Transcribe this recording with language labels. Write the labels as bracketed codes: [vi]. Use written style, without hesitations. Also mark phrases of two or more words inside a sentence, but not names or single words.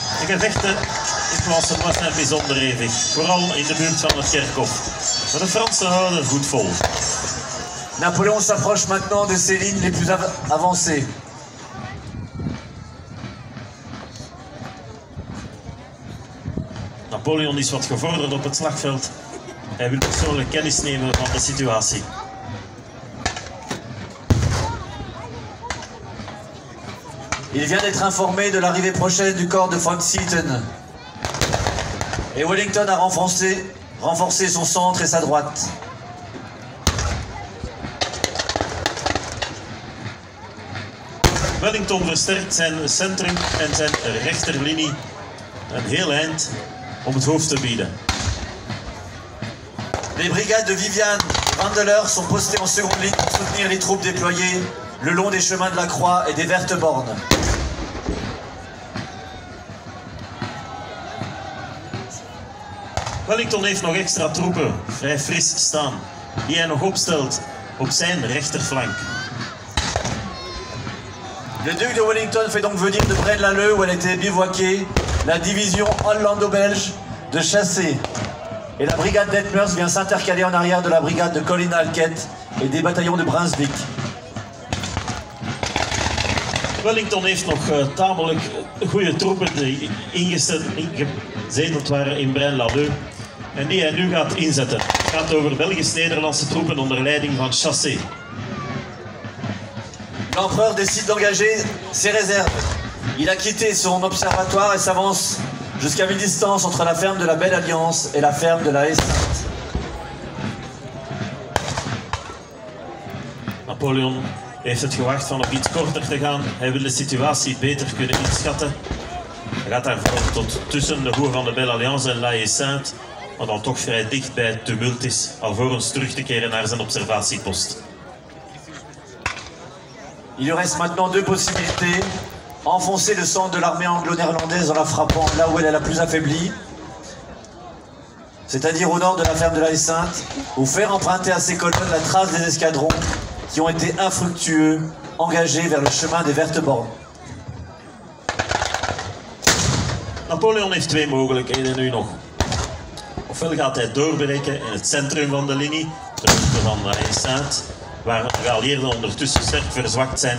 [nl] De gevechten in Plancenoit zijn bijzonder hevig, vooral in de buurt van het kerkhof. Maar de Fransen houden goed vol. [fr] Napoléon s'approche maintenant de ses lignes les plus avancées. [nl] Napoleon is wat gevorderd op het slagveld. Hij wil persoonlijk kennis nemen van de situatie. [fr] Il vient d'être informé de l'arrivée prochaine du corps de Van Zieten. Et Wellington a renforcé son centre et sa droite. [nl] Wellington versterkt zijn centrum en zijn rechterlinie een heel eind om het hoofd te bieden. [fr] Les brigades de Vivian et Vandeleur sont postées en seconde ligne pour soutenir les troupes déployées le long des chemins de la Croix et des Vertes Bornes. [nl] Wellington heeft nog extra troepen vrij fris staan, die hij nog opstelt op zijn rechterflank. [fr] Le duc de Wellington fait donc venir de Braine-l'Alleud, où elle était bivouaquée, la division hollando-belge de Chassé. Et la brigade d'Etmers vient s'intercaler en arrière de la brigade de Colline-Alquette et des bataillons de Brunswick. [nl] Wellington heeft nog tamelijk goede troepen die ingezeteld waren in Braine-l'Alleud en die hij nu gaat inzetten. Het gaat over Belgisch-Nederlandse troepen onder leiding van Chassé. [fr] L'empereur décide d'engager ses réserves. Il a quitté son observatoire et s'avance jusqu'à mi-distance entre la ferme de la Belle Alliance et la ferme de la Haie Sainte. [nl] Napoleon heeft het gewacht van op iets korter te gaan. Hij wil de situatie beter kunnen inschatten. Hij gaat daarvoor tot tussen de Hoer van de Belle Alliance en La Haie Sainte, wat dan toch vrij dicht bij het tumult is, alvorens terug te keren naar zijn observatiepost. [fr] Il lui reste maintenant deux possibilités. Enfoncer le centre de l'armée anglo-néerlandaise en la frappant là où elle est la plus affaiblie, c'est-à-dire au nord de la ferme de la Haie Sainte, ou faire emprunter à ses colonnes la trace des escadrons qui ont été infructueux, engagés vers le chemin des Vertes Bornes. [nl] Napoleon heeft twee mogelijkheden nu nog. Ofwel gaat hij doorbreken in het centrum van de linie, de route van La Haie Sainte, waar de geallieerden ondertussen sterk verzwakt zijn.